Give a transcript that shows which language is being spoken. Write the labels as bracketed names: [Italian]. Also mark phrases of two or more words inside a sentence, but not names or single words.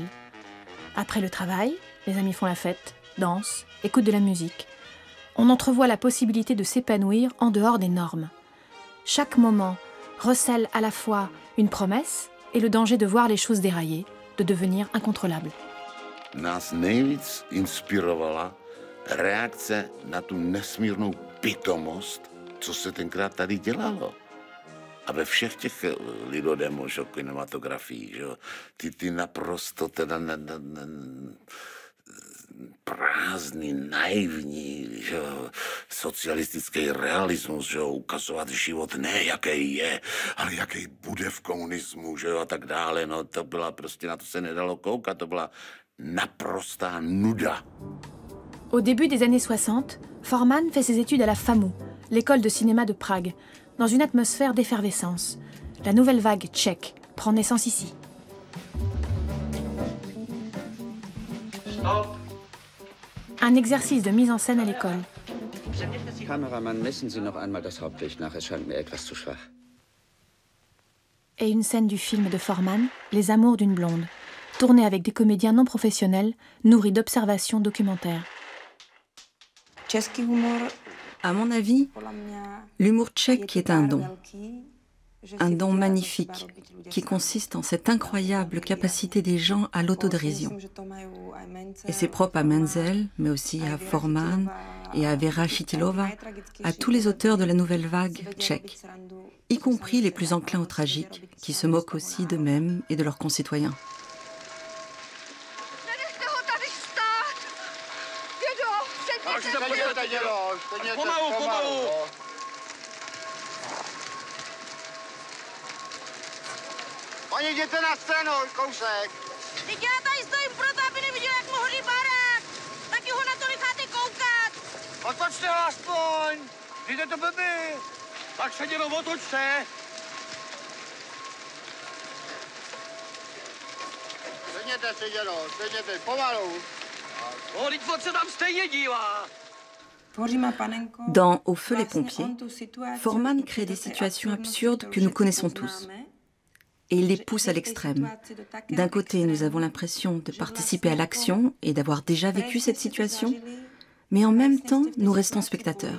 [French] Après le travail, les amis font la fête, dansent, écoutent de la musique. On entrevoit la possibilité de s'épanouir en dehors des normes. Chaque moment recèle à la fois une promesse et le danger de voir les choses dérailler, de devenir incontrôlables. [Czech] Nás nejvíc inspirovala reakce na tu nesmírnou pitomost, co se tenkrát tady dělalo. A ve všech těch lidodemo, kinematografii, ty naprosto teda prázdný, naivní, socialistický realismus, ukazovat život ne jaký je, ale jaký bude v komunismu, a tak dále. No, to byla prostě, na to se nedalo koukat, to byla naprostá nuda. [French] Au début des années 60, Forman fait ses études à la FAMU, l'école de cinéma de Prague, dans une atmosphère d'effervescence. La nouvelle vague tchèque prend naissance ici. Un exercice de mise en scène à l'école. [German] Kameramann, messen Sie noch einmal das Hauptlicht nach, es scheint mir etwas zu schwach. [French] Et une scène du film de Forman, Les Amours d'une blonde, tournée avec des comédiens non professionnels, nourris d'observations documentaires. À mon avis, l'humour tchèque est un don magnifique, qui consiste en cette incroyable capacité des gens à l'autodérision. Et c'est propre à Menzel, mais aussi à Forman et à Vera Chytilova, à tous les auteurs de la nouvelle vague tchèque, y compris les plus enclins au tragique, qui se moquent aussi d'eux-mêmes et de leurs concitoyens. [Czech] Oni, jděte na scénu, kousek. Teď já tady stojím proto, aby neviděl, jak mu hoří barák. Taky ho na to necháte koukat. Otočte ho aspoň. Jde to blbý. Tak se jenom otočte. Sedněte si, dědo, sedněte, pomalu. Teď se tam stejně dívá. [French] Dans Au feu les pompiers, Forman crée des situations absurdes que nous connaissons tous. Et il les pousse à l'extrême. D'un côté, nous avons l'impression de participer à l'action et d'avoir déjà vécu cette situation, mais en même temps, nous restons spectateurs.